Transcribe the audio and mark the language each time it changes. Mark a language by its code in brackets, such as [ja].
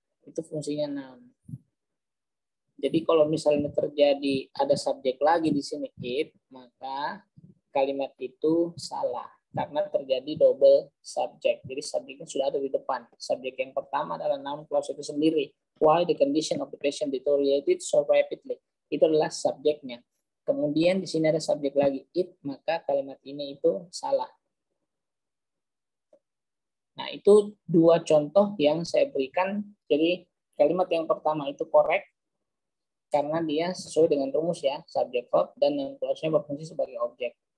[id] Itu fungsinya noun. Jadi kalau misalnya terjadi ada subjek lagi di sini it, maka kalimat itu salah karena terjadi double subjek. Jadi subjeknya sudah ada di depan. Subjek yang pertama adalah noun clause itu sendiri. [en] Why the condition of the patient deteriorated so rapidly. [id] Itu adalah subjeknya. Kemudian di sini ada subjek lagi it, maka kalimat ini itu salah. Nah, itu 2 contoh yang saya berikan. Jadi kalimat yang pertama itu correct karena dia sesuai dengan rumus ya, subjek verb dan noun clause-nya berfungsi sebagai objek.